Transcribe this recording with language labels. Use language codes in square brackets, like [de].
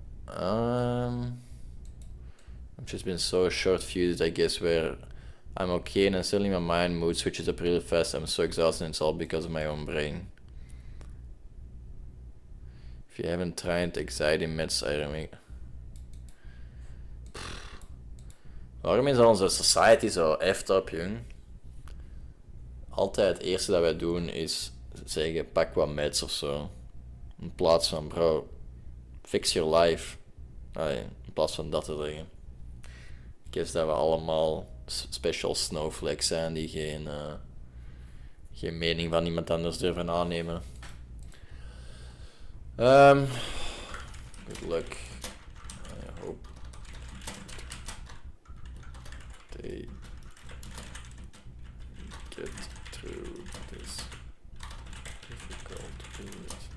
[en] I've just been so short-fused, I guess, where I'm okay and then suddenly my mood switches up really fast. I'm so exhausted and it's all because of my own brain. If you haven't tried anxiety meds, I remember. [nl] Waarom is onze society zo [en] effed up, [nl] jong? Altijd het eerste dat wij doen is zeggen, pak wat meds of zo. In plaats van, bro, [en] fix your life. [nl] In plaats van dat te zeggen. Ik guess dat we allemaal [en] special snowflakes [nl] zijn die geen mening van iemand anders durven aannemen. [en] Good luck. I hope they get through this difficult period.